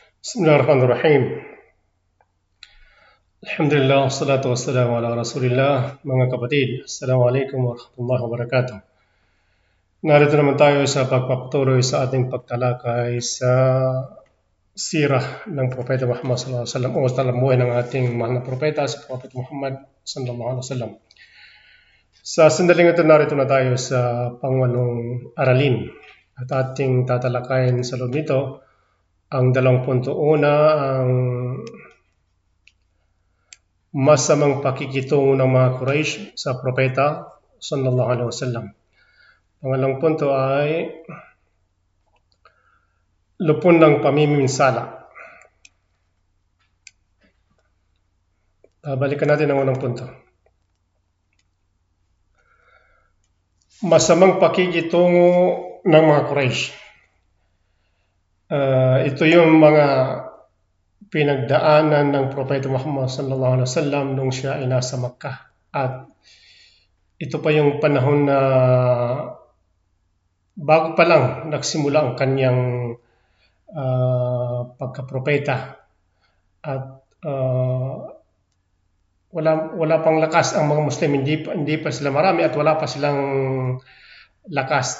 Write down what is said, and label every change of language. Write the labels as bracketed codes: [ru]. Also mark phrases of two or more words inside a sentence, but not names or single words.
[ar] بسم الله الرحمن الرحيم. الحمد لله، والصلاة والسلام على رسول الله. [tl] Mga kapatid, [ar] السلام عليكم ورحمة الله وبركاته. [tl] Narito naman tayo sa pagpapatuloy sa ating pagtalakay sa sirah ng Propeta Muhammad [ar] صلى الله عليه وسلم [tl] o talamuhay ng ating mahal na propeta, si Propeta Muhammad [ar] صلى الله عليه وسلم. [tl] Sa sandaling ito, narito na tayo sa pangwalong aralin at ating tatalakayin sa loob nito ang 21, ang masamang pakikitungo ng mga Quraysh sa Propeta [ar] صلى الله عليه وسلم. [tl] Pangalawang punto ay lupon ng pamiminsala. Balikan natin ang unang punto. Masamang pakikitungo ng mga Quraysh. Ito yung mga pinagdaanan ng Propeta Muhammad [ar] صلى الله عليه وسلم [tl] nung siya ay nasa Makkah. At ito pa yung panahon na bago pa lang nagsimula ang kanyang pagkapropeta. At wala pang lakas ang mga Muslim, hindi pa sila marami at wala pa silang lakas.